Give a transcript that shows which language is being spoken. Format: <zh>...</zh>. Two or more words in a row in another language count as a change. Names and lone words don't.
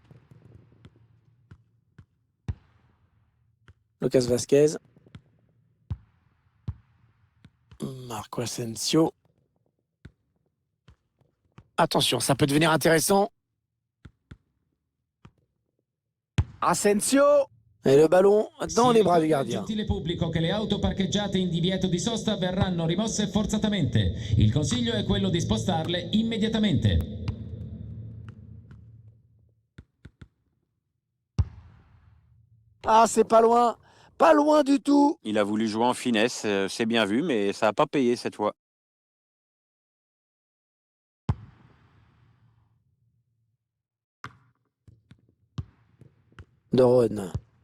<fr>Lucas Vazquez. Marco Asensio. Attention, ça peut devenir intéressant. Asensio. Et le ballon dans les bras du gardien.</fr> <it>Gentile pubblico che le auto parcheggiate in divieto di sosta verranno rimosse forzatamente. Il consiglio è quello di spostarle immediatamente.</it> <fr>Ah, c'est pas loin du tout. Il a voulu jouer en finesse, c'est bien vu, mais ça n'a pas payé cette fois. Doron.</fr>